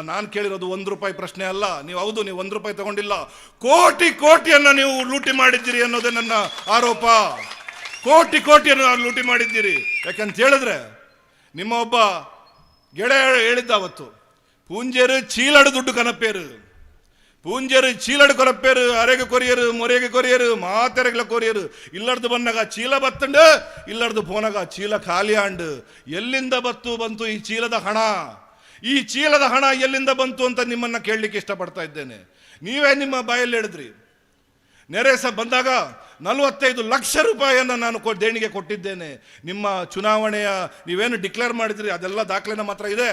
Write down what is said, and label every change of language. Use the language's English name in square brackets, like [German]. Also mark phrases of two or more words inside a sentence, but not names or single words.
[Kannada] ನಾನು ಕೇಳಿರೋದು 1 ರೂಪಾಯಿ ಪ್ರಶ್ನೆ ಅಲ್ಲ. ನೀವು ಹೌದು, ನೀವು 1 ರೂಪಾಯಿ ತಗೊಂಡಿಲ್ಲ, ಕೋಟಿಯನ್ನು ನೀವು ಲೂಟಿ ಮಾಡಿದ್ದೀರಿ ಅನ್ನೋದೇ ನನ್ನ ಆರೋಪ. ಕೋಟಿಯನ್ನು ನಾವು ಲೂಟಿ ಮಾಡಿದ್ದೀರಿ. ಯಾಕಂತ ಹೇಳಿದ್ರೆ ನಿಮ್ಮ ಒಬ್ಬ ಗೆಳೆಯ ಹೇಳಿದ್ದ ಅವತ್ತು, [Tulu] ಪೂಂಜೇರು ಚೀಲಡು ದುಡ್ಡು ಕನಪೇರು, ಪೂಂಜೇರು ಚೀಲಡು ಕೊರಪೇರು, ಅರೆಗೆ ಕೊರಿಯರು, ಮೊರೆಗೆ ಕೊರಿಯರು, ಮಾತೆರೆಗಳ ಕೊರಿಯರು, ಇಲ್ಲಡ್ದು ಬಂದಾಗ ಚೀಲ ಬತ್ತಂಡು, ಇಲ್ಲಡ್ದು ಪೋನಾಗ ಚೀಲ ಖಾಲಿ ಆಂಡು. [Kannada] ಎಲ್ಲಿಂದ ಬಂತು ಈ ಚೀಲದ ಹಣ? ಈ ಚೀಲದ ಹಣ ಎಲ್ಲಿಂದ ಬಂತು ಅಂತ ನಿಮ್ಮನ್ನ ಕೇಳಲಿಕ್ಕೆ ಇಷ್ಟಪಡ್ತಾ ಇದ್ದೇನೆ. ನೀವೇ ನಿಮ್ಮ ಬಾಯಲ್ಲಿ ಹೇಳಿದ್ರಿ, ನೆರೆಸ ಬಂದಾಗ 45 ಲಕ್ಷ ರೂಪಾಯಿಯನ್ನು ನಾನು ದೇಣಿಗೆ ಕೊಟ್ಟಿದ್ದೇನೆ. ನಿಮ್ಮ ಚುನಾವಣೆಯ ನೀವೇನು ಡಿಕ್ಲೇರ್ ಮಾಡಿದ್ರಿ ಅದೆಲ್ಲ ದಾಖಲೆ ನಮ್ಮ ಹತ್ರ ಇದೆ.